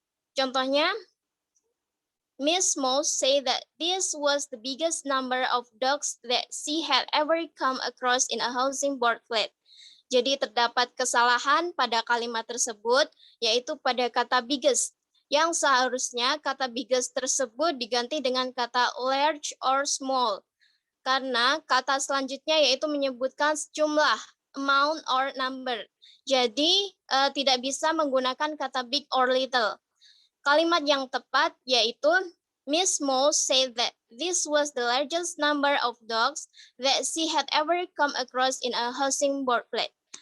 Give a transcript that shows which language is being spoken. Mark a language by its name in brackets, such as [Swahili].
[Indonesian] Contohnya, [English] Miss Mouse said that this was the biggest number of dogs that she had ever come across in a housing board flat. [Indonesian] Jadi terdapat kesalahan pada kalimat tersebut, yaitu pada kata biggest, yang seharusnya kata biggest tersebut diganti dengan kata [English] large or small. [Indonesian] Karena kata selanjutnya yaitu menyebutkan jumlah, [English] amount or number. [Indonesian] Jadi tidak bisa menggunakan kata [English] big or little. [Indonesian] Kalimat yang tepat yaitu [English] Miss Mo said that this was the largest number of dogs that she had ever come across in a housing boardplate.